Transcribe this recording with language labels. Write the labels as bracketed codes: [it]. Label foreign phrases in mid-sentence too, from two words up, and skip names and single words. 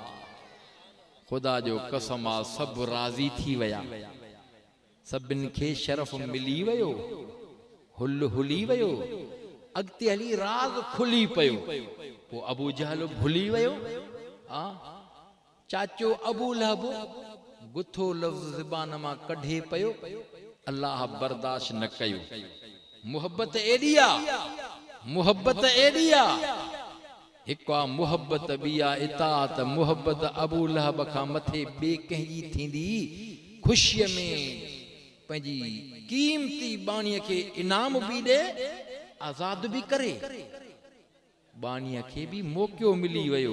[sd] खुदा जो कसम आ सब राज़ी थी वया सभिन खे शरफ मिली वयो हुल हुली वयो अगते हली राज खुली पयो। पो अबू जहल भुली वयो। आ चाचो अबू लहब गुथो लफ्ज़ ज़बान मां कढे पयो अल्लाह बर्दाश्त न कयो। मुहब्बत एडी आ मुहब्बत एडी आ। हिकु आहे मुहब्बत ॿी आहे इताअत। मुहब्बत अबू लहब खां मथे ॿिए कंहिंजी थींदी ख़ुशीअ में पंहिंजी क़ीमती बाणीअ खे इनाम बि ॾे आज़ाद बि करे। बाणीअ खे बि मौक़ो मिली वियो।